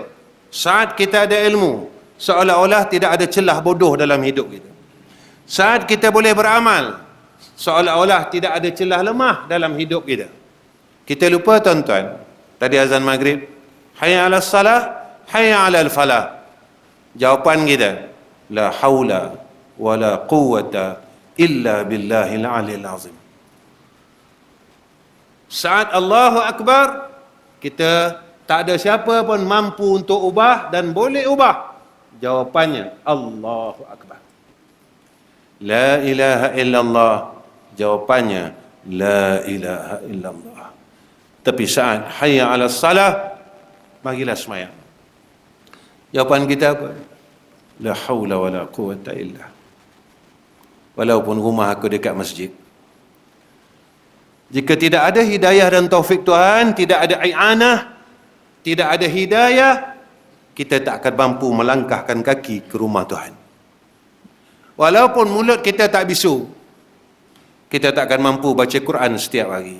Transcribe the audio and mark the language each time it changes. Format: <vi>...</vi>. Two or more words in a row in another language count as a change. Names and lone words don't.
<ms>Saat kita ada ilmu, seolah-olah tidak ada celah bodoh dalam hidup kita. Saat kita boleh beramal, seolah-olah tidak ada celah lemah dalam hidup kita. Kita lupa tuan-tuan, tadi azan maghrib,</ms> <ar>حي على الصلاة، حي على الفلاح.</ar> <ms>Jawapan kita,</ms> <ar>لا حول ولا قوة إلا بالله العلي العظيم.</ar> <ms>Saat</ms> <ar>الله أكبر,</ar> <ms>kita tak ada siapa pun mampu untuk ubah dan boleh ubah. Jawapannya,</ms> <ar>الله أكبر. لا إله إلا الله, jawapannya, لا إله إلا الله.</ar> <ms>Tapi saat</ms> <ar>حي على الصلاة,</ar> <ms>marilah sembahyang. Jawapan kita apa?</ms> <ar>لا حول ولا قوة إلا.</ar> <ms>Walaupun rumah aku dekat masjid. Jika tidak ada hidayah dan taufik Tuhan, tidak ada i'anah, tidak ada hidayah, kita tak akan mampu melangkahkan kaki ke rumah Tuhan. Walaupun mulut kita tak bisu, kita tak akan mampu baca Quran setiap hari.</ms>